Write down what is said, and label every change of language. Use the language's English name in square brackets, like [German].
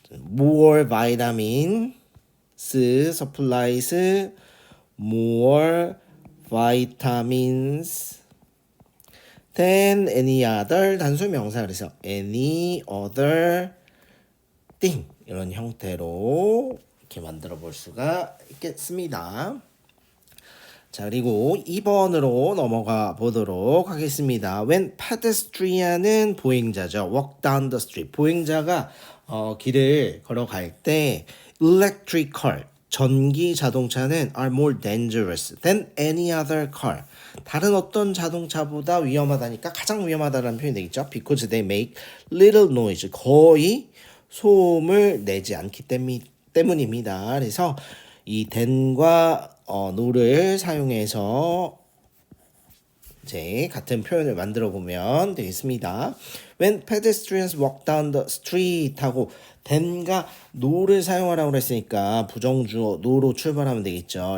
[English] more vitamins supplies more vitamins than any other 단수명사 그래서 any other thing [Korean] 이런 형태로 이렇게 만들어 볼 수가 있겠습니다. 자, 그리고 2번으로 넘어가 보도록 하겠습니다. [English] When pedestrian은 [Korean] 보행자죠. [English] Walk down the street. [Korean] 보행자가 길을 걸어갈 때 [English] electric car, [Korean] 전기 자동차는 [English] are more dangerous than any other car. [Korean] 다른 어떤 자동차보다 위험하다니까 가장 위험하다라는 표현이 되겠죠. [English] Because they make little noise. [Korean] 거의 소음을 내지 않기 때문입니다. 그래서 이 than과 no를 사용해서 이제 같은 표현을 만들어 보면 되겠습니다. [English] When pedestrians walk down the street 하고 than과 no를 [Korean] 사용하라고 그랬으니까 부정주어 [English] no로 [Korean] 출발하면 되겠죠.